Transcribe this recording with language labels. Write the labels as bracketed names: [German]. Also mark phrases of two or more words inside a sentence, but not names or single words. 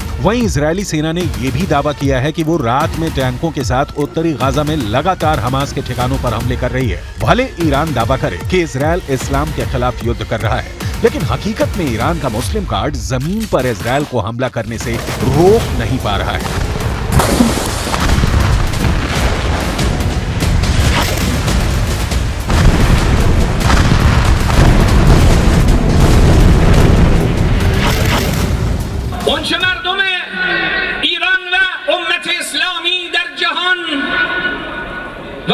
[Hindi] वहीं इजरायली सेना ने यह भी दावा किया है कि वो रात में टैंकों के साथ उत्तरी गाजा में लगातार हमास के ठिकानों पर हमले कर रही है। भले ईरान दावा करे कि इजरायल इस्लाम के खिलाफ युद्ध कर रहा है, लेकिन हकीकत में ईरान का मुस्लिम कार्ड जमीन पर इजरायल को हमला करने से रोक नहीं पा रहा है। [Persian] اونچه مردم ایران و امت اسلامی در جهان و